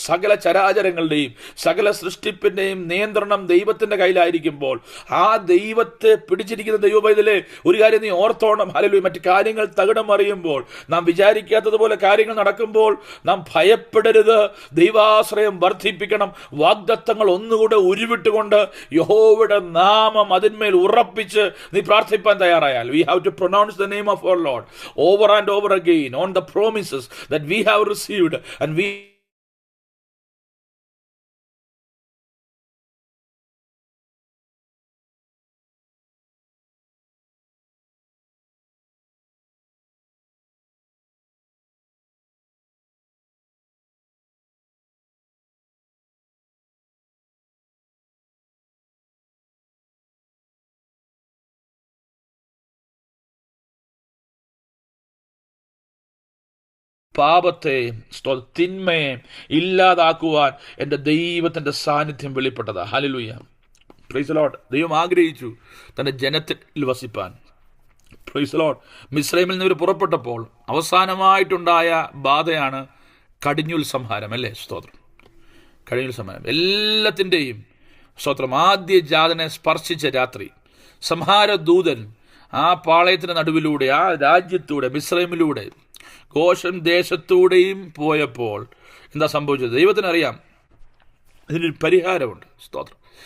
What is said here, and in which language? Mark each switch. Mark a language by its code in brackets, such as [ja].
[ml] സകല ചരാചരങ്ങളുടെയും സകല സൃഷ്ടിപ്പിൻ്റെയും നിയന്ത്രണം ദൈവത്തിൻ്റെ കയ്യിലായിരിക്കുമ്പോൾ ആ ദൈവത്തെ പിടിച്ചിരിക്കുന്ന ദൈവപൈതലേ, ഒരു കാര്യം നീ ഓർത്തോണം. ഹല്ലേലൂയ. മറ്റു കാര്യങ്ങൾ തകിടം മറിയുമ്പോൾ, നാം വിചാരിക്കാത്തതുപോലെ കാര്യങ്ങൾ നടക്കുമ്പോൾ നാം ഭയപ്പെടരുത്. ദൈവാശ്രയം വർദ്ധിപ്പിക്കണം. വാഗ്ദത്തങ്ങൾ ഒന്നുകൂടെ ഉരുവിട്ടുകൊണ്ട് യഹോവയുടെ നാമം അതിന്മേൽ ഉറപ്പിച്ച് നീ പ്രാർത്ഥിപ്പാൻ തയ്യാറായാൽ, [en] we have to pronounce the name of our Lord over and over again on the promises that we have received, and we [ml] പാപത്തെ തിന്മയെ ഇല്ലാതാക്കുവാൻ എൻ്റെ ദൈവത്തിൻ്റെ സാന്നിധ്യം വെളിപ്പെട്ടതാ. [en] Hallelujah. Praise the Lord. [ml] ദൈവം ആഗ്രഹിച്ചു തൻ്റെ ജനത്തിൽ വസിപ്പാൻ. [en] Praise the Lord. [ml] മിസ്രൈമിൽ നിന്ന് ഇവർ പുറപ്പെട്ടപ്പോൾ അവസാനമായിട്ടുണ്ടായ ബാധയാണ് കടിഞ്ഞൂൽ സംഹാരം. അല്ലേ? സ്തോത്രം. കടിഞ്ഞൂൽ സംഹാരം എല്ലാത്തിൻ്റെയും സ്തോത്രം. ആദ്യ ജാതനെ സ്പർശിച്ച രാത്രി സംഹാരദൂതൻ ആ പാളയത്തിന് നടുവിലൂടെ, ആ രാജ്യത്തൂടെ, മിസ്രൈമിലൂടെ, ഗോശൻ ദേശത്തൂടെയും പോയപ്പോൾ എന്താ സംഭവിച്ചത്? ദൈവത്തിനറിയാം. ഇതിനൊരു പരിഹാരമുണ്ട്. സ്തോത്രം.